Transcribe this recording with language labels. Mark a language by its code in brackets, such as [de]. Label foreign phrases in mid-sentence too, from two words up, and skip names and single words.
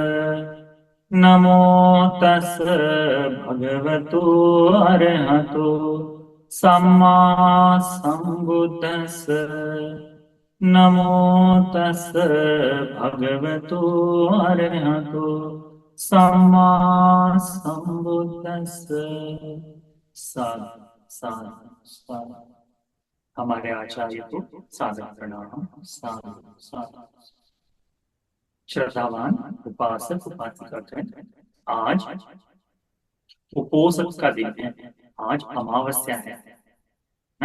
[pi] नमो तस् भगवतो अरहतो सम्मा सम्बुद्दस्स। नमो तस् भगवतो अरहतो सम्मा सम्बुद्दस्स। साधु साधु साधु। [hi] हमारे आचार्य को सादर प्रणाम। [pi] साधु साधु। [hi] श्रद्धावान उपासक उपासिकागण, आज उपोषण का दिन है। आज अमावस्या है ना?